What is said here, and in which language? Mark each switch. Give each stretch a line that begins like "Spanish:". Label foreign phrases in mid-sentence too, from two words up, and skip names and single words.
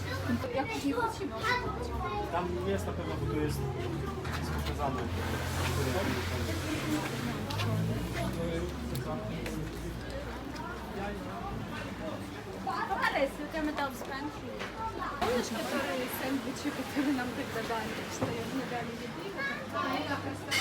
Polish: Jakoś nie wrócimy. Tam jest na pewno, bo tu jest przekazane. Ale chcemy to wspędzić.
Russian: Помнишь, которые сэндвичи, которые нам тогда дали, что мы дали еды?